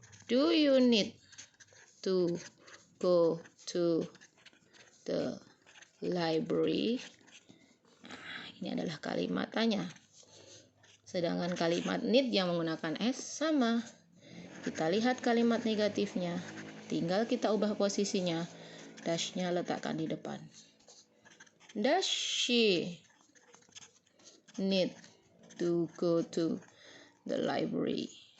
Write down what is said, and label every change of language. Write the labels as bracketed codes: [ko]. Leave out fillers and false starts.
[en] Do you need to go to the library? [id] Nah, ini adalah kalimat tanya. Sedangkan kalimat need yang menggunakan s sama. Kita lihat kalimat negatifnya. Tinggal kita ubah posisinya. Dash-nya letakkan di depan. [en] Does she need to go to the library?